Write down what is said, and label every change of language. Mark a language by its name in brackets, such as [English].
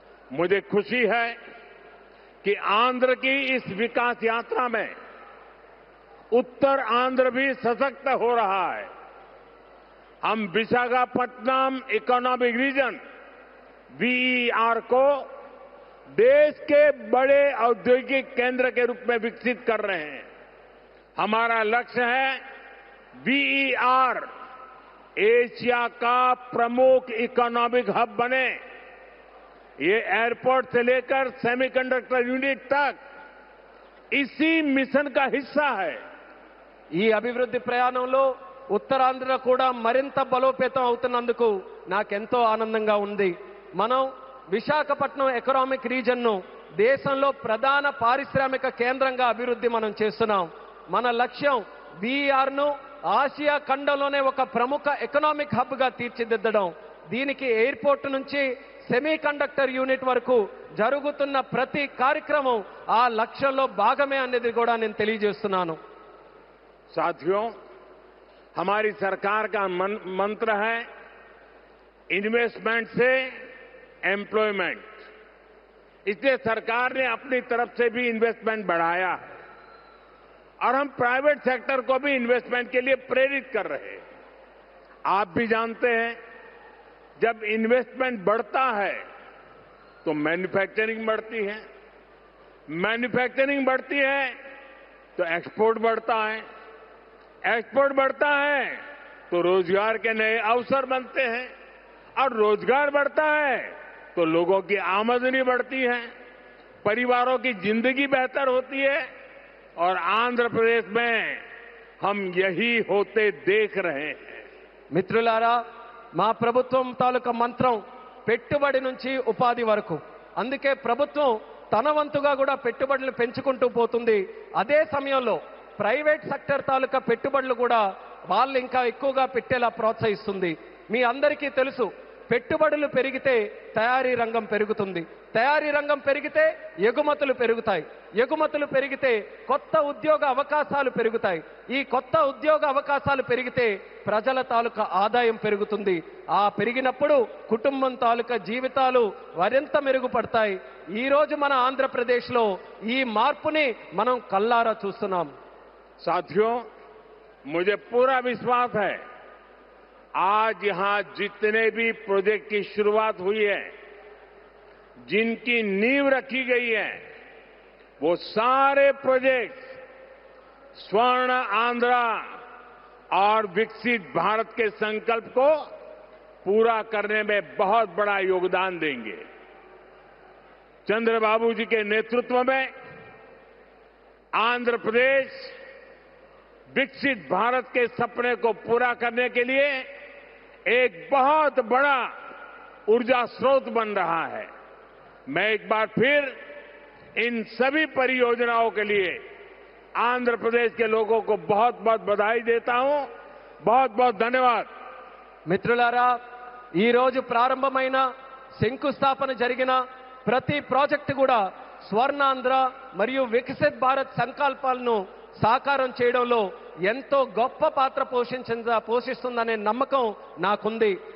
[Hindi] मुझे खुशी है कि आंध्र की इस विकास यात्रा में उत्तर आंध्र भी सशक्त हो रहा है। हम विशाखापट्टनम इकोनॉमिक रीजन वीईआर को देश के बड़े औद्योगिक केंद्र के रूप में विकसित कर रहे हैं। हमारा लक्ष्य है वीईआर एशिया का प्रमुख इकोनॉमिक हब बने। ये एयरपोर्ट से लेकर सेमीकंडक्टर यूनिट तक इसी मिशन का हिस्सा है। [Telugu] ఈ అభివృద్ధి ప్రయాణంలో ఉత్తరాంధ్ర కూడా మరింత బలోపేతం అవుతున్నందుకు నాకెంతో ఆనందంగా ఉంది. మనం విశాఖపట్నం ఎకనామిక్ రీజన్ను దేశంలో ప్రధాన పారిశ్రామిక కేంద్రంగా అభివృద్ధి మనం చేస్తున్నాం. మన లక్ష్యం బీఆర్ను ఆసియా ఖండంలోనే ఒక ప్రముఖ ఎకనామిక్ హబ్గా తీర్చిదిద్దడం. దీనికి ఎయిర్పోర్ట్ నుంచి సెమీ కండక్టర్ యూనిట్ వరకు జరుగుతున్న ప్రతి కార్యక్రమం ఆ లక్ష్యంలో భాగమే అనేది కూడా నేను తెలియజేస్తున్నాను. [Hindi] साथियों, हमारी सरकार का मंत्र है इन्वेस्टमेंट से एम्प्लॉयमेंट। इसलिए सरकार ने अपनी तरफ से भी इन्वेस्टमेंट बढ़ाया और हम प्राइवेट सेक्टर को भी इन्वेस्टमेंट के लिए प्रेरित कर रहे हैं। आप भी जानते हैं, जब इन्वेस्टमेंट बढ़ता है तो मैन्युफैक्चरिंग बढ़ती है, मैन्युफैक्चरिंग बढ़ती है तो एक्सपोर्ट बढ़ता है, एक्सपोर्ट बढ़ता है तो रोजगार के नए अवसर बनते हैं और रोजगार बढ़ता है तो लोगों की आमदनी बढ़ती है, परिवारों की जिंदगी बेहतर होती है और आंध्र प्रदेश में हम यही होते देख रहे हैं। [Telugu] మిత్రులారా, మా ప్రభుత్వం తాలూకా మంత్రం పెట్టుబడి నుంచి ఉపాధి వరకు. అందుకే ప్రభుత్వం తన వంతుగా కూడా పెట్టుబడులు పెంచుకుంటూ పోతుంది. అదే సమయంలో ప్రైవేట్ సెక్టర్ తాలూకా పెట్టుబడులు కూడా వాళ్ళు ఇంకా ఎక్కువగా పెట్టేలా ప్రోత్సహిస్తుంది. మీ అందరికీ తెలుసు, పెట్టుబడులు పెరిగితే తయారీ రంగం పెరుగుతుంది, తయారీ రంగం పెరిగితే ఎగుమతులు పెరుగుతాయి, ఎగుమతులు పెరిగితే కొత్త ఉద్యోగ అవకాశాలు పెరుగుతాయి, ఈ కొత్త ఉద్యోగ అవకాశాలు పెరిగితే ప్రజల తాలూకా ఆదాయం పెరుగుతుంది. ఆ పెరిగినప్పుడు కుటుంబం తాలూకా జీవితాలు మరింత మెరుగుపడతాయి. ఈ రోజు మన ఆంధ్రప్రదేశ్లో ఈ మార్పుని మనం కల్లారా చూస్తున్నాం. [Hindi] साथियों, मुझे पूरा विश्वास है आज यहां जितने भी प्रोजेक्ट की शुरुआत हुई है, जिनकी नींव रखी गई है, वो सारे प्रोजेक्ट स्वर्ण आंध्रा और विकसित भारत के संकल्प को पूरा करने में बहुत बड़ा योगदान देंगे। चंद्रबाबू जी के नेतृत्व में आंध्र प्रदेश विकसित भारत के सपने को पूरा करने के लिए एक बहुत बड़ा ऊर्जा स्रोत बन रहा है। मैं एक बार फिर इन सभी परियोजनाओं के लिए आंध्र प्रदेश के लोगों को बहुत बहुत बधाई देता हूं। बहुत बहुत धन्यवाद। [Telugu] మిత్రులారా, ఈ రోజు ప్రారంభమైన శంకుస్థాపన జరిగిన ప్రతి ప్రాజెక్టు కూడా స్వర్ణాంధ్ర మరియు వికసిత్ భారత్ సంకల్పాలను సాకారం చేయడంలో ఎంతో గొప్ప పాత్ర పోషిస్తుందనే నమ్మకం నాకుంది.